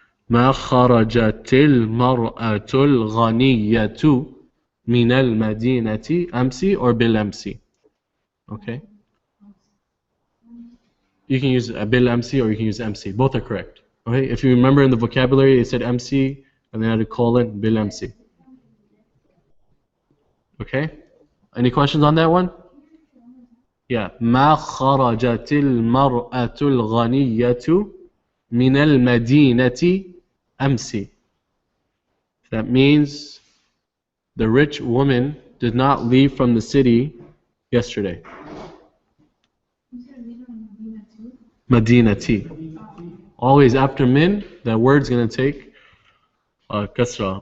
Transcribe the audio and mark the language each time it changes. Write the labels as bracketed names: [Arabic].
[Arabic] ما خرجت المرأة الغنية من المدينة أمس [English] or [Arabic] بالأمس. [English] Okay. You can use بالأمس or you can use MC. Both are correct. Okay. If you remember in the vocabulary, they said MC and they had a colon بالأمس. Okay. Any questions on that one? Yeah. [Arabic] ما خرجت المرأة الغنية من المدينة أمس. [English] That means the rich woman did not leave from the city yesterday. Madinati. Always after min, that word's going to take kasra.